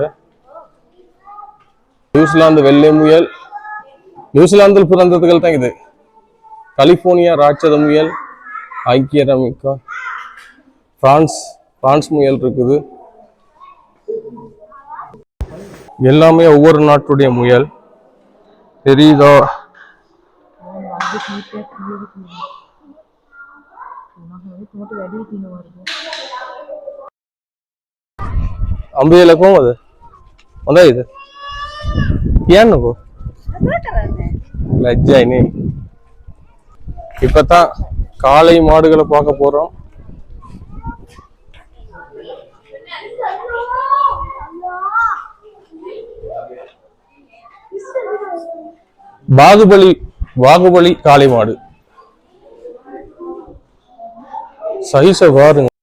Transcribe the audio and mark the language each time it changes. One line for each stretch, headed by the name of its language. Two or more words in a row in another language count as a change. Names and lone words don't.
Tamil: நியூசிலாந்து வெள்ளை முயல், நியூசிலாந்தில் பிறந்ததுகள் தான் இது. கலிபோர்னியா ராட்சத முயல், ஐக்கிய அமெரிக்கா, பிரான்ஸ் முயல் இருக்குது. எல்லாமே ஒவ்வொரு நாட்டுடைய முயல். தெரியுதோ? अंबेला कौन है onda இது ஏன் நோ லஜ்ஜா நீ இப்பதான் காளை மாடுகளை பார்க்க போறோம். பாகுபலி காளை மாடு சைஸ பாருங்க.